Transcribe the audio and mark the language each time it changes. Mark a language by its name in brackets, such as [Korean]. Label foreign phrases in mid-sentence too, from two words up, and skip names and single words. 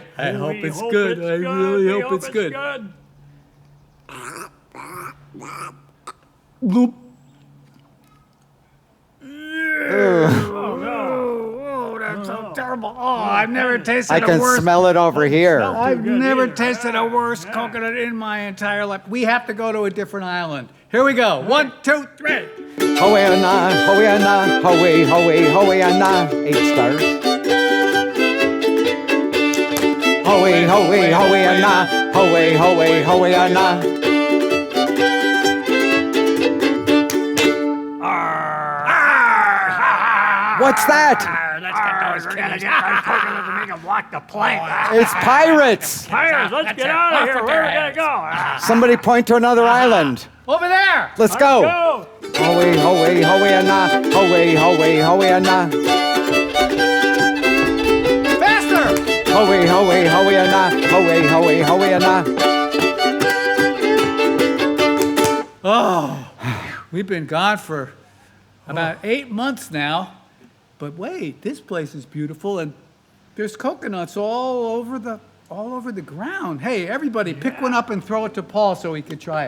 [English] I hope it's good. I really hope it's good. Bloop. Oh, that's so terrible. Oh, I've never tasted I a can worse. smell it over here. I've never tasted a worse coconut in my entire life. We have to go to a different island. Here we go. 1, 2, 3. Hoeana, Hoeana, Hoe, Hoe, Hoeana. 8 stars. Hoe, Hoe, Hoeana, Hoe, Hoe, Hoeana. What's that? Let's get those kids. Get those coconuts and make them walk the plank. It's pirates. Pirates, let's get out of here. Where are we going to go? Somebody point to another island. Over there. Let's go. Go. Hoe, Hoe, Hoeana, Hoe, Hoe, Hoeana. Faster. Hoe, Hoe, Hoeana, Hoe, Hoe, Hoeana. Oh, we've been gone for about 8 months now. But wait, this place is beautiful, and there's coconuts all over the ground. Hey, everybody, pick one up and throw it to Paul so he can try it.